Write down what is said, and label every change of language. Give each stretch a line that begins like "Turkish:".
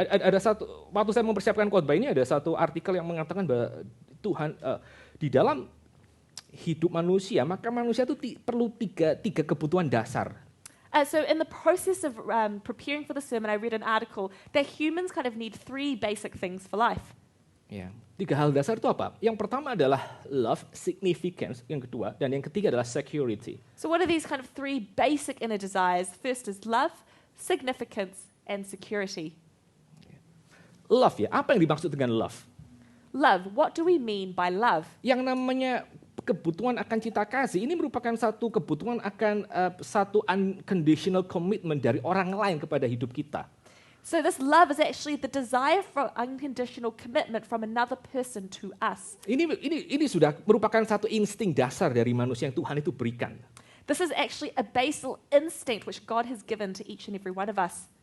Indonesian: Ada satu waktu saya mempersiapkan khotbah ini ada satu artikel yang mengatakan bahwa Tuhan di dalam hidup manusia, maka manusia itu perlu tiga kebutuhan dasar.
English: So in the process of preparing for the sermon, I read an article that humans kind of need 3 basic things for life.
Indonesian: Ya, 3 hal dasar itu apa? Yang pertama adalah love, significance, yang kedua, dan yang ketiga adalah security.
English: So what are these kind of 3 basic inner desires? First is love, significance, and security.
Indonesian: Love ya, apa yang dimaksud dengan love?
English: Love, what do we mean by love?
Indonesian: Yang namanya kebutuhan akan cinta kasih, ini merupakan satu kebutuhan akan satu
English: unconditional commitment
Indonesian: dari orang lain kepada hidup kita.
English: So this love is actually the desire for unconditional commitment from another person to us.
Indonesian: Ini sudah merupakan satu insting dasar dari manusia yang Tuhan itu berikan.
English: This is actually a basal instinct which God has given to each and every one of us.